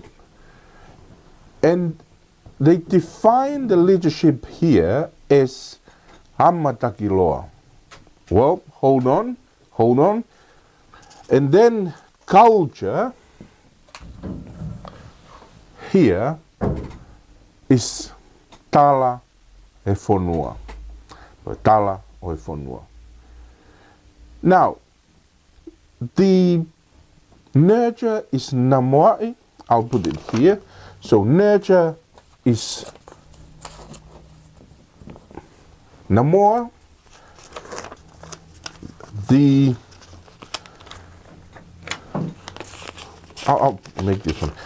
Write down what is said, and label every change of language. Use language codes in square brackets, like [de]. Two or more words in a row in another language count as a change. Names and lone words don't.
[en] And they define the leadership here as [to] ama Takiloa. [en] Well, hold on. And then culture here is [to] Tala e Fonua. Tala o e Fonua. [en] Now, the nurture is Namoa'i. I'll put it here. So nurture is Namoa. I'll make this one.